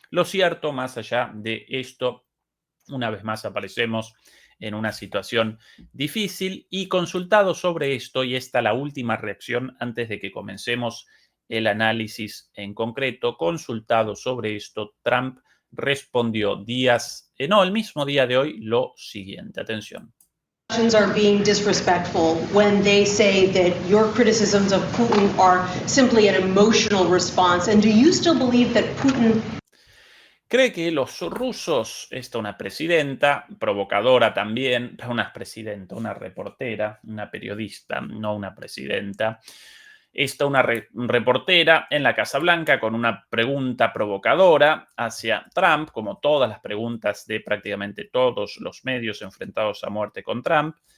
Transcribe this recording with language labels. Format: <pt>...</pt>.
<es>Lo cierto, más allá de esto, una vez más aparecemos en una situación difícil y consultado sobre esto, y esta la última reacción antes de que comencemos el análisis en concreto, consultado sobre esto, Trump respondió el mismo día de hoy, lo siguiente. Atención.</es> <en>Are being disrespectful when they say that your criticisms of Putin are simply an emotional response. And do you still believe that Putin...</en> <es>Cree que los rusos, una presidenta, provocadora también, una reportera, una periodista, no una presidenta, una reportera en la Casa Blanca con una pregunta provocadora hacia Trump, como todas las preguntas de prácticamente todos los medios enfrentados a muerte con Trump.</es>